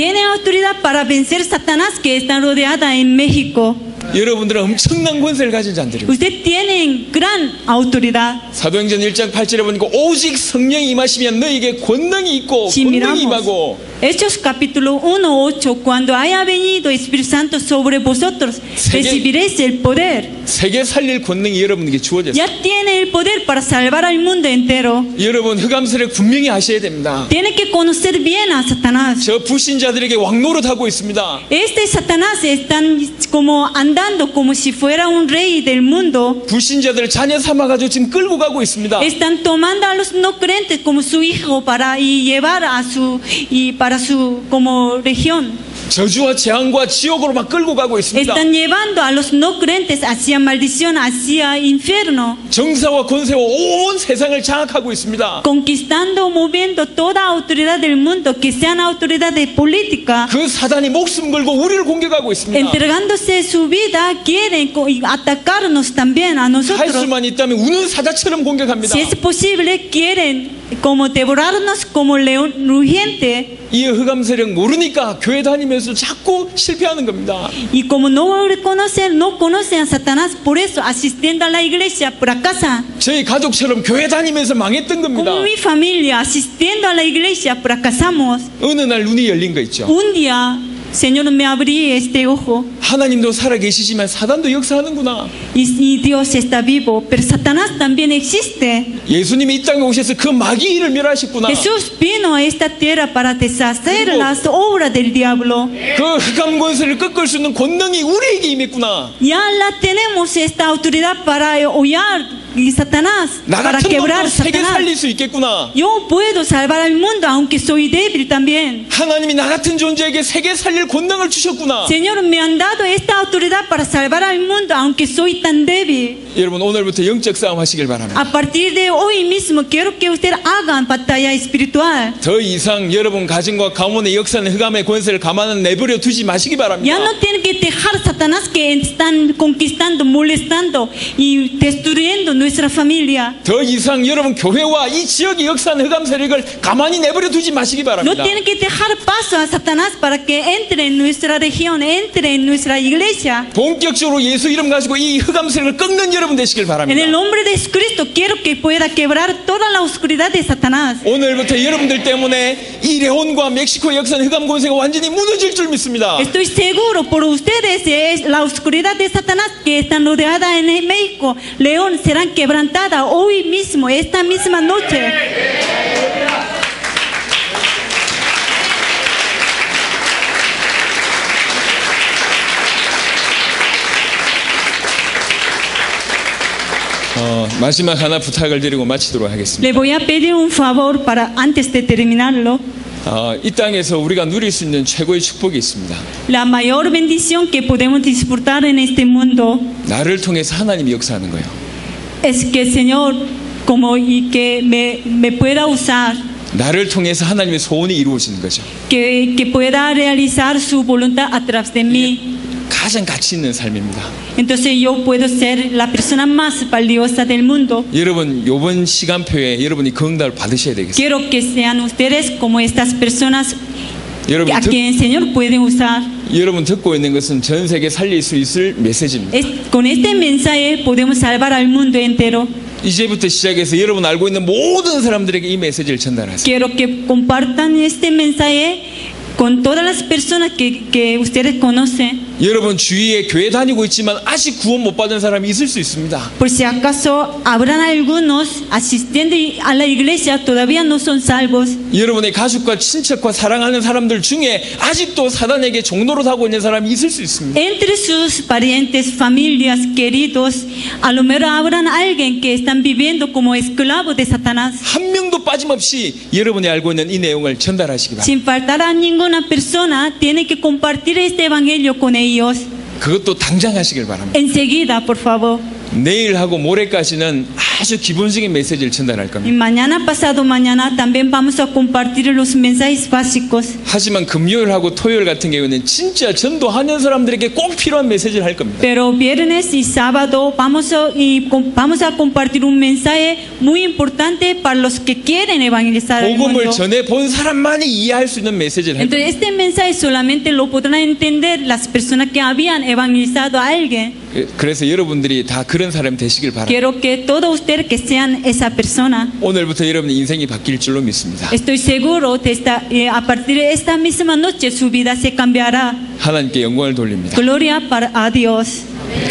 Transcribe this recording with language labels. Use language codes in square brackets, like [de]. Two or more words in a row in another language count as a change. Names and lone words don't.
[es] Tienen autoridad para vencer Satanás que están rodeada en México. [ko] 여러분들은 엄청난 권세를 가진 자들입니다. [es] Ustedes tienen gran autoridad. [ko] 사도행전 1장 8절에 보니까 오직 성령이 임하시면 너에게 권능이 있고 [es] Si [ko] 권능이 [es] miramos [ko] 임하고 [es] Hechos capítulo 1:8, cuando haya venido Espíritu Santo sobre vosotros, recibiréis el poder. [ko] 세계 살릴 권능이 여러분에게 주어졌습니다. [es] Ya tiene el poder para salvar al mundo entero. [ko] 여러분 흑암세력 분명히 아셔야 됩니다. [es] Tiene que conocer bien a Satanás. [ko] 저 불신자들에게 왕노릇하고 있습니다. [es] Este Satanás están como andando como si fuera un rey del mundo. [ko] 불신자들을 자녀 삼아가지고 지금 끌고 가고 있습니다. [es] Están tomando a los no creyentes como su hijo para y llevar a su y para su como región. [ko] 저주와 재앙과 지옥으로 막 끌고 가고 있습니다. [es] Están llevando a los no creyentes hacia maldición, hacia infierno. [ko] 정사와 권세와 온 세상을 장악하고 있습니다. [es] Conquistando, moviendo toda autoridad del mundo, que sean autoridades políticas. [ko] 그 사단이 목숨 걸고 우리를 공격하고 있습니다. [es] Entregándose su vida, quieren atacarnos también a [ko] 할 [es] nosotros. [ko] 수만 있다면 우는 사자처럼 공격합니다. [es] Si es posible, quieren como devorarnos como león rugiente. [ko] 이 흑암 세력 모르니까 교회 다니면서 자꾸 실패하는 겁니다. [es] Y como no conocen a Satanás, por eso asistiendo a la iglesia fracasan. [ko] 저희 가족처럼 교회 다니면서 망했던 겁니다. [es] Como mi familia, asistiendo a la iglesia fracasamos. [ko] 어느 날 눈이 열린 거 있죠. [es] Un día, Señor, me abrí este ojo [ko] 하나님도 살아 계시지만 사단도 역사하는구나. [es] y Dios está vivo, pero Satanás también existe. [ko] 예수님이 이 땅에 오셔서 그 마귀 일을 멸하셨구나. [es] Jesús vino a esta tierra para deshacer las obras del diablo. [ko] 그 흑암 권세를 꺾을 수 있는 권능이 우리에게 임했구나. [es] Ya la tenemos esta autoridad para hollar y Satanás, [ko] 나 [es] para [ko] 같은 [es] quebrar [ko] 놈도 세계 [es] Satanás. [ko] 살릴 수 있겠구나. [es] Yo puedo salvar al mundo aunque soy débil también. [ko] 하나님이 나 같은 존재에게 세계 살릴 권능을 주셨구나. [es] Señor, me han dado esta autoridad para salvar al mundo aunque soy tan débil. [ko] 여러분 오늘부터 영적 싸움 하시길 바랍니다. [es] A partir de hoy mismo quiero que ustedes hagan batalla espiritual. [ko] 더 이상 여러분 가정과 가문의 역사는 흑암의 권세를 가만히 내버려 두지 마시기 바랍니다. [es] Ya no tienen que dejar Satanás que están conquistando, molestando y destruyendo nuestra familia. [ko] 더 이상 여러분 교회와 이 지역의 역사는 흑암 세력을 가만히 내버려 두지 마시기 [es] No [ko] 바랍니다. [es] tienen que dejar paso a Satanás para que entre en nuestra región, entre en nuestra iglesia. [ko] 본격적으로 예수 이름 가지고 이 흑암 세력을 꺾는 여러분 되시길 [es] En el [ko] 바랍니다. [es] nombre de Cristo quiero que pueda quebrar toda la oscuridad de Satanás. [ko] 오늘부터 여러분들 때문에 이 레온과 멕시코 역사는 흑암 권세가 완전히 무너질 줄 믿습니다. [es] Estoy seguro por ustedes es la oscuridad de Satanás que están rodeadas en México, León, serán quebrantadas hoy mismo, esta misma noche. [ko] 마지막 하나 부탁을 드리고 마치도록 하겠습니다. [es] Le voy a pedir un favor para antes de terminarlo. [ko] 이 땅에서 우리가 누릴 수 있는 최고의 축복이 있습니다. [es] La mayor bendición que podemos disfrutar en este mundo [ko] 나를 통해서 하나님이 역사하는 거예요. [es] es que el Señor como y que me pueda usar, [ko] 나를 통해서 하나님의 소원이 이루어지는 거죠. [es] que pueda realizar su voluntad a través de mí. [ko] 가장 가치 있는 삶입니다. [es] Entonces yo puedo ser la persona más valiosa del mundo. [ko] 여러분 이번 시간표에 여러분이 그 응답을 받으셔야 되겠습니다. [es] Quiero que sean ustedes como estas personas [ko] 여러분, [es] a quien el Señor puede usar. [ko] 여러분 듣고 있는 것은 전 세계 살릴 수 있을 메시지입니다. [es] Con este mensaje podemos salvar al mundo entero. [ko] 이제부터 시작해서 여러분 알고 있는 모든 사람들에게 이 메시지를 전달하세요. [es] Quiero que compartan este mensaje con todas las personas que ustedes conocen. [ko] 여러분 주위에 교회 다니고 있지만 아직 구원 못 받은 사람이 있을 수 있습니다. [es] Por si acaso habrán algunos asistiendo a la iglesia todavía no son salvos. [ko] 여러분의 가족과 친척과 사랑하는 사람들 중에 아직도 사단에게 종노릇하고 있는 사람이 있을 수 있습니다. [es] Entre sus parientes, familias, queridos, a lo mejor habrán alguien que están viviendo como esclavos de Satanás. [ko] 한 명도 빠짐없이 여러분이 알고 있는 이 내용을 전달하시기 바랍니다. [es] Sin faltar a ninguna persona, tiene que compartir este evangelio con ellos. [ko] 그것도 당장 하시길 바랍니다. [es] Enseguida, por favor. [ko] 내일하고 모레까지는 아주 기본적인 메시지를 전달할 [es] Y [ko] 겁니다. [es] mañana, pasado mañana, también vamos a compartir los mensajes básicos. [ko] 하지만 금요일하고 토요일 같은 경우는 진짜 전도하는 사람들에게 꼭 필요한 메시지를 할 겁니다. [es] Pero viernes y sábado vamos a compartir un mensaje muy importante para los que quieren evangelizar al [ko] 복음을 [es] mundo. [ko] 전해 본 사람만이 이해할 수 있는 메시지를 할 겁니다. [es] Entonces este mensaje solamente lo podrán entender las personas que habían evangelizado a alguien. [ko] 그래서 여러분들이 다 그런 사람 되시길 바랍니다. [es] Quiero que todos ustedes que sean esa persona. [ko] 오늘부터 여러분의 인생이 바뀔 줄로 믿습니다. [es] Estoy seguro de a partir de esta misma noche su vida se cambiará. [ko] 하나님께 영광을 돌립니다. [es] Gloria para a Dios.